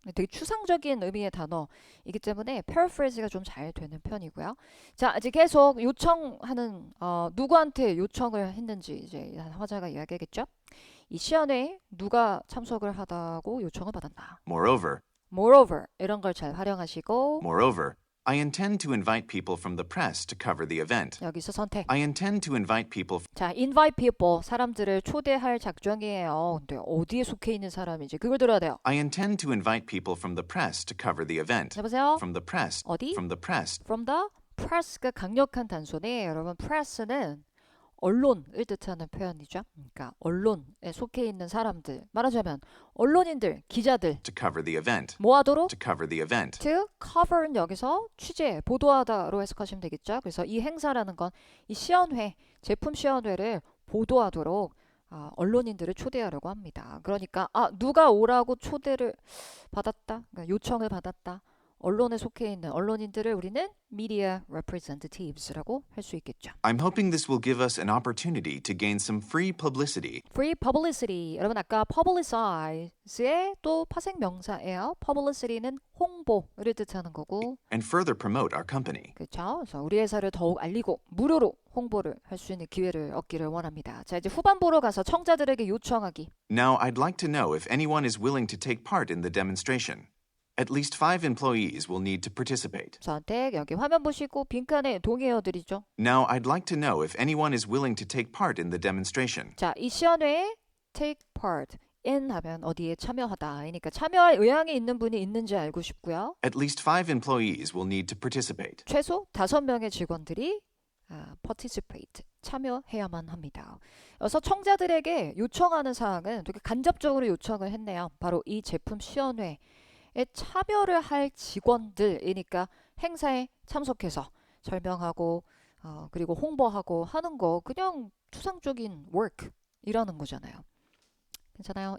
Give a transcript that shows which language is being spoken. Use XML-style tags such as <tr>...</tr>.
<ko>되게 추상적인 의미의 단어이기 때문에 paraphrase가 좀 잘 되는 편이고요. 자, 이제 계속 요청하는 누구한테 요청을 했는지 이제 화자가 이야기하겠죠? 이 시연회에 누가 참석을 하다고 요청을 받았나?</ko> <en>Moreover,</en> <ko>이런 걸 잘 활용하시고</ko> <en>I intend to invite people from the press to cover the event.</en> <ko>여기서 선택.</ko> <en>I intend to invite people</en> <ko>자,</ko> <en>invite people</en> <ko>사람들을 초대할 작정이에요. 근데 어디에 속해 있는 사람이지? 그걸 들어야 돼요.</ko> <en>I intend to invite people from the press to cover the event.</en> <ko>해보세요.</ko> <en>From the press.</en> <ko>어디?</ko> <en>From the press. From the press</en> <ko>가 강력한 단소네. 여러분 press는 언론을 뜻하는 표현이죠. 그러니까 언론에 속해 있는 사람들. 말하자면 언론인들, 기자들.</ko> <en>To cover the event.</en> <ko>뭐 하도록?</ko> <en>To cover the event.</en> <ko>To cover는 여기서 취재, 보도하다로 해석하시면 되겠죠. 그래서 이 행사라는 건 이 시연회, 제품 시연회를 보도하도록 언론인들을 초대하려고 합니다. 그러니까 누가 오라고 초대를 받았다, 그러니까 요청을 받았다. 언론에 속해 있는 언론인들을 우리는</ko> <en>media representatives</en> <ko>라고 할 수 있겠죠.</ko> <en>I'm hoping this will give us an opportunity to gain some free publicity. Free publicity.</en> <ko>여러분 아까 publicize의 또 파생 명사예요. publicity는 홍보를 뜻하는 거고.</ko> <en>And further promote our company.</en> <ko>그렇죠. 그래서 우리 회사를 더욱 알리고 무료로 홍보를 할 수 있는 기회를 얻기를 원합니다. 자, 이제 후반부로 가서 청자들에게 요청하기.</ko> <en>Now, I'd like to know if anyone is willing to take part in the demonstration. At least 5 employees will need to participate.</en> <ko>선택 여기 화면 보시고 빈칸에 동의어 드리죠.</ko> <en>Now, I'd like to know if anyone is willing to take part in the demonstration.</en> <ko>자, 이 시연회에</ko> <en>take part in</en> <ko>하면 어디에 참여하다. 그러니까 참여할 의향이 있는 분이 있는지 알고 싶고요.</ko> <en>At least 5 employees will need to participate.</en> <ko>최소 5명의 직원들이 participate, 참여해야만 합니다. 그래서 청자들에게 요청하는 사항은 되게 간접적으로 요청을 했네요. 바로 이 제품 시연회에 참여를 할 직원들이니까 행사에 참석해서 설명하고 그리고 홍보하고 하는 거 그냥 추상적인 work이라는 거잖아요. 괜찮아요?</ko>